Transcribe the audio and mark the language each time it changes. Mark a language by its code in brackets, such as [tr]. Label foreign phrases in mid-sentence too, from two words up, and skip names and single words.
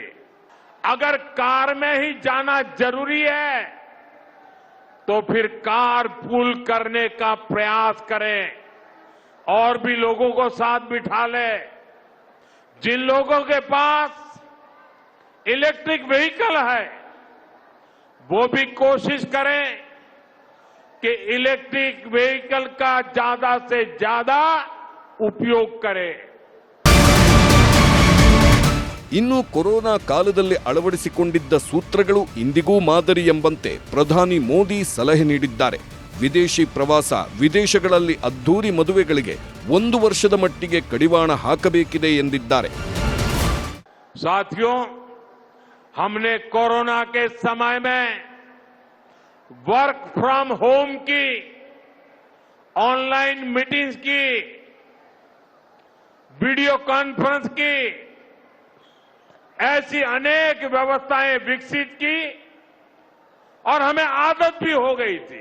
[hi] अगर कार में ही जाना जरूरी है तो फिर [en] car pool [hi] करने का प्रयास करें और भी लोगों को साथ बिठा ले. जिन लोगों के पास [en] electric vehicle [hi] है वो भी कोशिश करें कि [en] electric vehicle [hi] का ज्यादा से ज्यादा उपयोग करें. [kn] ಇನ್ನು ಕೊರೋನಾ ಕಾಲದಲ್ಲಿ ಅಳವಡಿಸಿಕೊಂಡಿದ್ದ ಸೂತ್ರಗಳು ಇಂದಿಗೂ ಮಾದರಿ ಎಂಬಂತೆ ಪ್ರಧಾನಿ ಮೋದಿ ಸಲಹೆ ನೀಡಿದ್ದಾರೆ. ವಿದೇಶಿ ಪ್ರವಾಸ, ವಿದೇಶಗಳಲ್ಲಿ ಅದ್ಧೂರಿ ಮದುವೆಗಳಿಗೆ 1 ವರ್ಷದ ಮಟ್ಟಿಗೆ ಕಡಿವಾಣ ಹಾಕಬೇಕಿದೆ ಎಂದಿದ್ದಾರೆ. [hi] साथियों, हमने कोरोना के समय में [en] work from home [hi] की, [en] online meetings [hi] की, [en] video conference [hi] की, ऐसी अनेक व्यवस्थाएं विकसित की और हमें आदत भी हो गई थी.